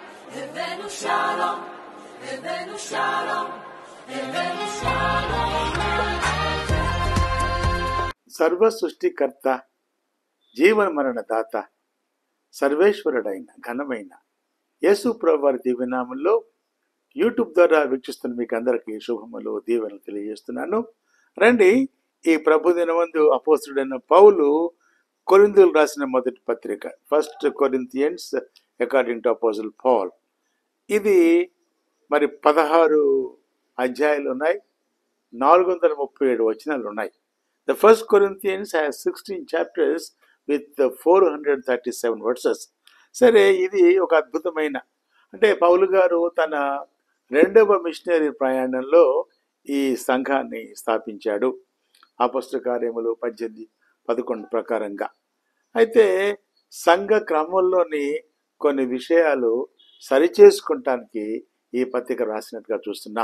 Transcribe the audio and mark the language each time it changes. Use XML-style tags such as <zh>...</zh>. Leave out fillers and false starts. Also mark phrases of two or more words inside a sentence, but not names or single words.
<he>הבאנו שלום, הבאנו שלום, הבאנו שלום.</he> <te>సర్వ సృష్టికర్త, జీవన మరణ దాత, సర్వేశ్వరుడైన ఘనమైన యేసు ప్రభు వారి దివ్యనామంలో యూట్యూబ్ ద్వారా వీక్షిస్తున్న మీకు అందరికీ శుభములు, దీవెనలు తెలియజేస్తున్నాను. రండి, ఈ ప్రభు దినమందు అపోస్తుడైన పౌలు కొరింథీయులకు రాసిన మొదటి పత్రిక,</te> <en>First Corinthians according to Apostle Paul.</en> <te>ఇది మరి 16 అధ్యాయాలు ఉన్నాయి, 437 వచనాలు ఉన్నాయి.</te> <en>The first Corinthians has 16 chapters with 437 verses.</en> <te>సరే, ఇది ఒక అద్భుతమైన, అంటే పౌలు గారు తన రెండవ మిషనరీ ప్రయాణంలో ఈ సంఘాన్ని స్థాపించాడు, అపోస్తల కార్యములు 18-11 ప్రకారంగా. అయితే సంఘ క్రమంలోని కొన్ని విషయాలు సరిచేసుకుంటానికి ఈ పత్రిక రాసినట్టుగా చూస్తున్నాం.</te>